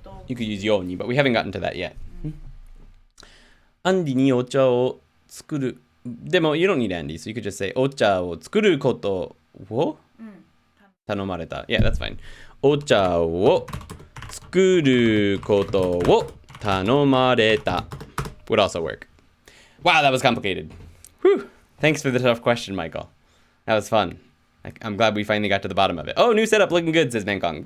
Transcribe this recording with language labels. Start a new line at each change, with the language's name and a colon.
English: You could use ように but we haven't gotten to that yet.
Japanese: アンディにお茶を作るでも
English: you don't need Andy so you could just say
Japanese: お茶を作ることを頼まれた。
English: Yeah, that's fine.
Japanese: お茶を作ることを頼まれた
English: would also work. Wow, that was complicated. Whew. Thanks for the tough question, Michael. That was fun. I'm glad we finally got to the bottom of it. Oh, new setup looking good, says Menkong.